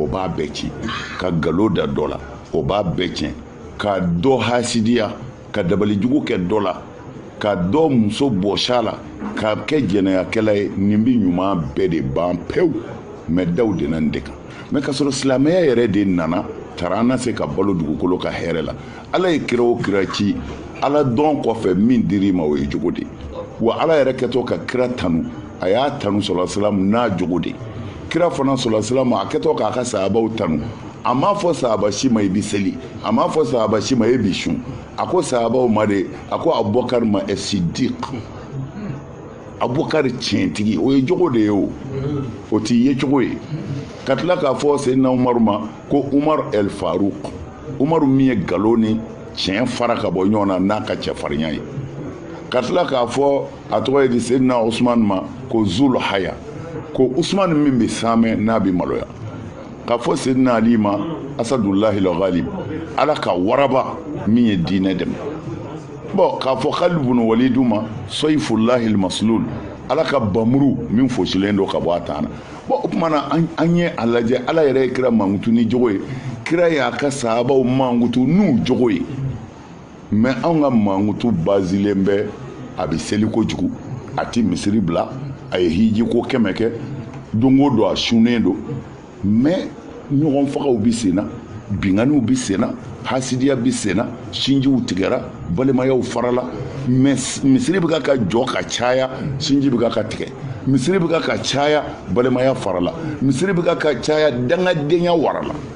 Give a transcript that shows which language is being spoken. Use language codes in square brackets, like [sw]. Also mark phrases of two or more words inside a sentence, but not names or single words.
[bm] b'a bɛɛ tiɲɛ ka nkalon da dɔ la o b'a bɛɛ tiɲɛ ka dɔ hasidiya ka dabalijugu kɛ dɔ la ka dɔ muso bɔs'a la ka kɛ jɛnɛyakɛla ye nin bɛ ɲuman bɛɛ de ban pewu mais daw de na nin de kan mais ka sɔrɔ silamɛya yɛrɛ de nana taara an na se ka balo dugukolo ka hɛrɛ la ala ye kira o kira ci ala dɔn kɔfɛ min dir'i ma o ye jogo de wa ala yɛrɛ kɛtɔ ka kira tanu a y'a tanu [ar] صلى الله عليه وسلم [bm] n'a jogo de kira fana [ar] صلى الله عليه وسلم [bm] a kɛtɔ k'a ka sahabaw tanu a m'a fɔ sahaba si ma i bi seli a m'a fɔ sahaba si ma e bi sun a ko sahabaw ma de a ko Abubakar ma Siddiq Abubakar tiɲɛtigi o ye jogo de ye o t'i ye cogo ye ka tila k'a fɔ Seydina Umaru ma ko Umar el Faruq Umaru min ye nkalon ni tiɲɛ fara ka bɔ ɲɔgɔn na n'a ka cɛfarinya ye ka tila k'a fɔ a tɔgɔ ye di Seydina Usman ma ko Zul Haya ko Usman min bɛ sanmɛ n'a bɛ maloya ka fɔ Seydina Ali ma Asadullahi al-Ghalib ala ka waraba min ye diinɛ dɛmɛ bon k'a fɔ Khalid ibn Walid ma Sayfullahi al-Maslul ala ka bamuru min fosilen don ka bɔ a tan na bon o tuma na an ye a lajɛ ala yɛrɛ ye kira mankutu ni jogo ye kira y'a ka sahabaw mankutu n'u jogo ye mais anw ka mankutu basilen bɛ a bɛ seli kojugu a ti misiri bila a ye hiji ko 100 kɛ don o don a sunnen don mais ɲɔgɔn fagaw bi sen na binganiw bi sen na hasidiya bi sen na sinjiw tigɛra balimayaw farala mais misiri bɛ ka jɔ ka caya sinji bɛ ka tigɛ misiri bɛ ka caya balimaya farala misiri bɛ ka caya dangadenya warala